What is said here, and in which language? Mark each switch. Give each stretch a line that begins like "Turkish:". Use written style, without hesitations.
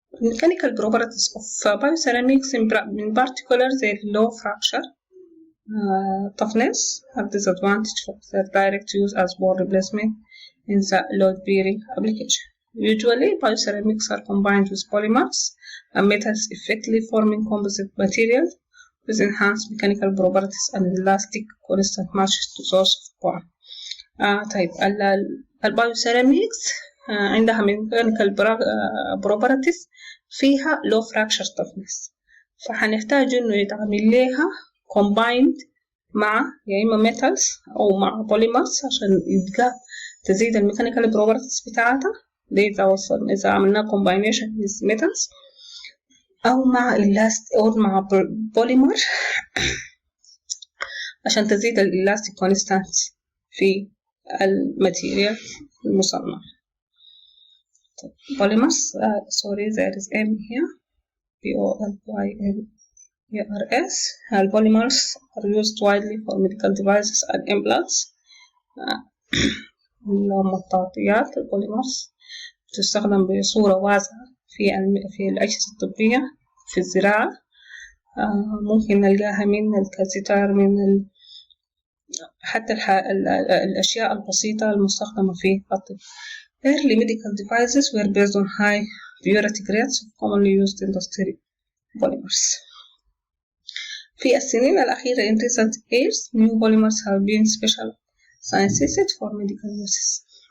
English: Mechanical properties of bioceramics in particular their low fracture toughness have disadvantage for their direct use as bone replacement in the load-bearing application. Usually, bioceramics are combined with polymers and metals, effectively forming composite materials with enhanced mechanical properties and elastic constant matches to those of bone.
Arabic: طيب البايوسيراميكس عندها
English: mechanical properties
Arabic: فيها
English: low fracture toughness،
Arabic: فحنحتاج إنه يتعمل لها combined مع يا إما metals أو مع polymers عشان يبقى تزيد الميكانيكال properties بتاعتها. دي إذا عملنا
English: combination with metals
Arabic: أو مع أو مع polymer عشان تزيد elastic constant في الماتيريال المصنع.
English: polymers sorry there is M here polymers. polymers are used widely for medical devices and implants.
Arabic: المطاطيات البوليمرز تستخدم بصورة واسعة في الأجهزة الطبية في الزراعة. ممكن نلقاها من الكاسيتار من حتى الأشياء البسيطة المستخدمة في الطب.
English: Early medical devices were based on high purity grades of commonly used industry polymers.
Arabic: في السنين الأخيرة
English: in recent years new polymers have been special synthesized for medical uses.